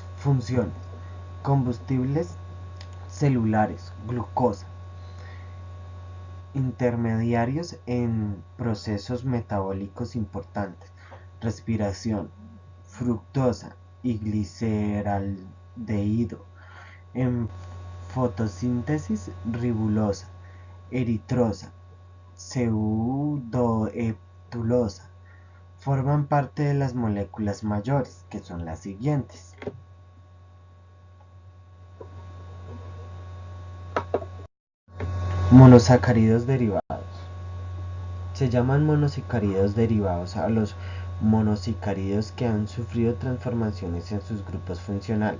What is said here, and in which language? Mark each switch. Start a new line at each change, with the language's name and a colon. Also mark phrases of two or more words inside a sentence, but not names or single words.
Spanish: Funciones: combustibles celulares, glucosa. Intermediarios en procesos metabólicos importantes: respiración, fructosa y gliceraldehído. En fotosíntesis, ribulosa, eritrosa, pseudoheptulosa. Forman parte de las moléculas mayores, que son las siguientes: monosacáridos derivados. Se llaman monosacáridos derivados a los monosacáridos que han sufrido transformaciones en sus grupos funcionales.